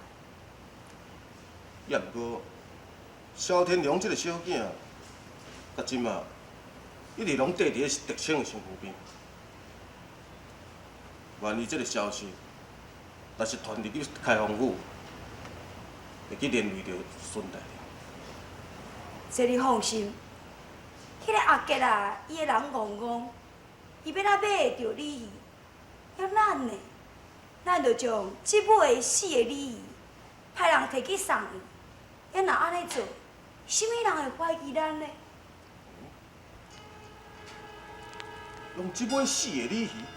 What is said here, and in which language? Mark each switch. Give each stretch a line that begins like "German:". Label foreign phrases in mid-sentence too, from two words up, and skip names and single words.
Min Nan Chinese: 也毋过，萧天良这个小囝，到今嘛，一直拢缀伫咧德清的身躯边。万一这个消息若是传入去开封府，会去连累着孙大人。这你放心，迄个阿杰啊，伊个人戆戆，伊要哪买会着礼仪？要咱呢？咱就将即尾的死的礼仪，派人摕去送伊。要若安尼做，什么人会怀疑咱呢？用即尾死的礼仪，